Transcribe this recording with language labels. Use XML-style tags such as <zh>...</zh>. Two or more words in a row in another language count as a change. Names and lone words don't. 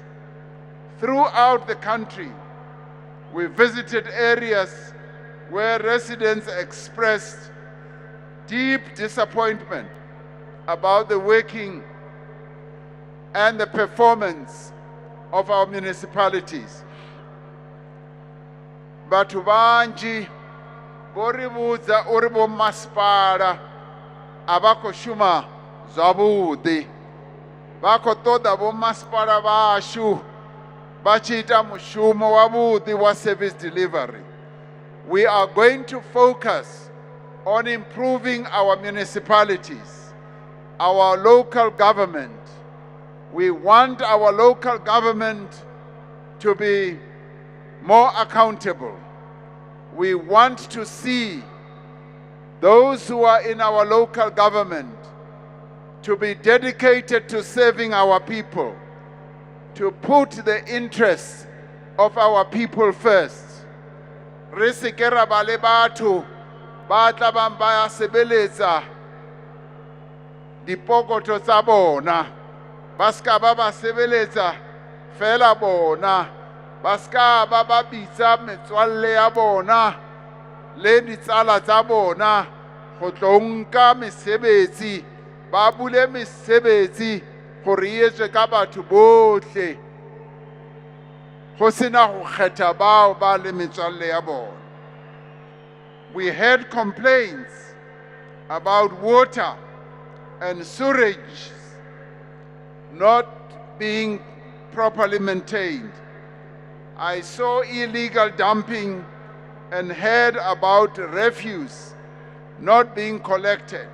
<en>Throughout the country, we visited areas where residents expressed deep disappointment about the working and the performance of our municipalities.</en> <ve>Batho banji bori budza uri bo masipala abakho shuma zwavhuḓi. Vha khou ṱoḓa bo masipala vhashu vha tshi ita mushumo wavhuḓi wa</ve> <en>service delivery. We are going to focus on improving our municipalities, our local government. We want our local government to be more accountable. We want to see those who are in our local government to be dedicated to serving our people, to put the interests of our people first.</en> <tn>Re se ke ra ba le batho ba tla bang ba sebeletsa dipokoto tsa bona, ba ska ba ba sebeletsa fela bona, ba ska ba ba bitsa metswalle ya bona le ditsala tsa bona go tlo nka mesebetsi, ba bule mesebetsi gore e etswe ka batho botlhe go sena go kgetha bao ba le metswalle ya bona.</tn> <en>We had complaints about water and sewage not being properly maintained. I saw illegal dumping and heard about refuse not being collected.</en>